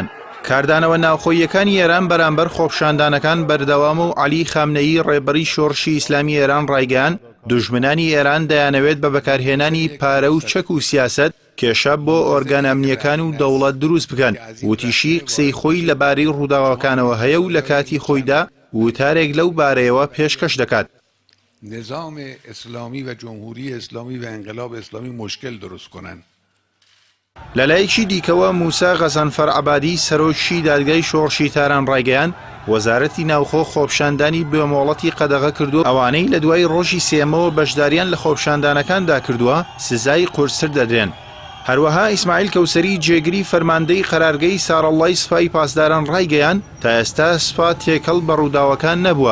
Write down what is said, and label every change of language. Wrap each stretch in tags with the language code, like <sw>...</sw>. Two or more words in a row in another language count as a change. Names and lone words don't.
<ckb>کاردانەوە ناوخۆیەکانی ئێران بەرامبەر خۆپشاندانەکان بەردەوام و عەلی خامنەیی ڕێبەری شۆڕشی ئیسلامی ئێران ڕایگەیان دوژمنانی ئێران دەیانەوێت بە بەکارهێنانی پارە و چەک و سیاسەت کێشە بۆ ئۆرگان ئەمنیەکان و دەوڵەت دروست بکەن. وتیشی قسەی خۆی لەبارەی ڕووداوەکانەوە هەیە و لە کاتی خۆیدا وتارێک لەو بارەیەوە پێشکەش دەکات.</ckb> <fa>نظام اسلامی و جمهوری اسلامی و انقلاب اسلامی مشکل درست کنن.</fa> <ckb>لەلایەکی دیکەوە موسا غەزەنفەر عەبادی سەرۆکی دادگای شۆڕشی تاران ڕایگەیان وەزارەتی ناوخۆ خۆپشاندانی بێمۆڵەتی قەدەغە کردو ئەوانەی لە دوای ڕۆژی سێمەوە بەشداریان لە خۆپشاندانەکاندا کردووە سزای قورسر دەدرێن. هەروەها ئیسماعیل کەوسەری جێگری فەرماندەی قەرارگەی سارەڵڵای سوپای پاسداران ڕایگەیان تا ئێستا سوپا تێکەڵ بە ڕووداوەکان نەبووە.</ckb>